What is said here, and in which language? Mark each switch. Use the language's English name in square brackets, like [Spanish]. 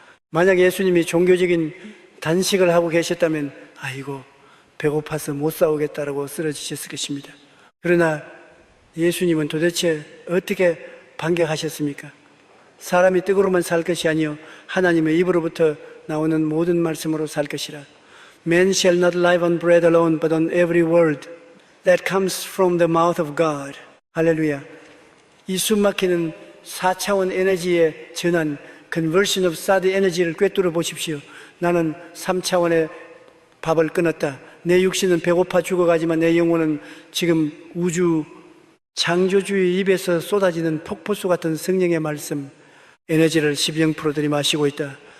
[Korean] 만약 예수님이 종교적인 단식을 하고 계셨다면 아이고 배고파서 못 싸우겠다라고 쓰러지셨을 것입니다. 그러나 예수님은 도대체 어떻게 반격하셨습니까? 사람이 떡으로만 살 것이 아니요 하나님의 입으로부터 나오는 모든 말씀으로 살 것이라. [English] Man shall not live on bread alone but on every word that comes from the mouth of God. [Korean] 할렐루야. 이 숨막히는 4차원 에너지의 전환, [English] conversion of sad [Korean] 에너지를 꿰뚫어 보십시오. 나는 3차원의 밥을 끊었다. 내 육신은 배고파 죽어가지만 내 영혼은 지금 우주 창조주의 입에서 쏟아지는 폭포수 같은 성령의 말씀 에너지를 12% 들이마시고 있다.